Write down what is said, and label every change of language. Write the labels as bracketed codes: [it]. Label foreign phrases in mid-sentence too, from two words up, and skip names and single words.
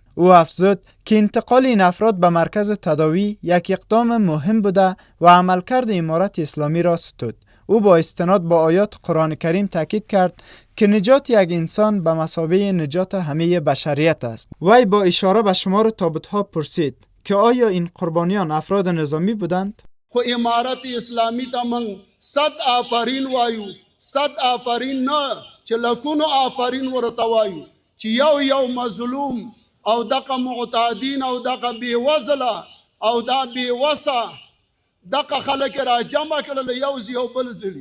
[fa] او افزود که انتقال این افراد به مرکز تداوی یک اقدام مهم بوده و عملکرد امارت اسلامی را ستود. او با استناد به آیات قرآن کریم تاکید کرد که نجات یک انسان به مثابه نجات همه بشریت است. وی با اشاره به شمار تابوت‌ها پرسید که آیا این قربانیان افراد نظامی بودند؟ [ps] خو امارت اسلامی ته من 100 آفرین وایو، 100 آفرین نه چې لکونو آفرین ورته وایو چې یو مظلوم او دغه معتادین او دغه بیوزله او دا بیوسه دغه خلک را جمع کړل یو بل ځړي.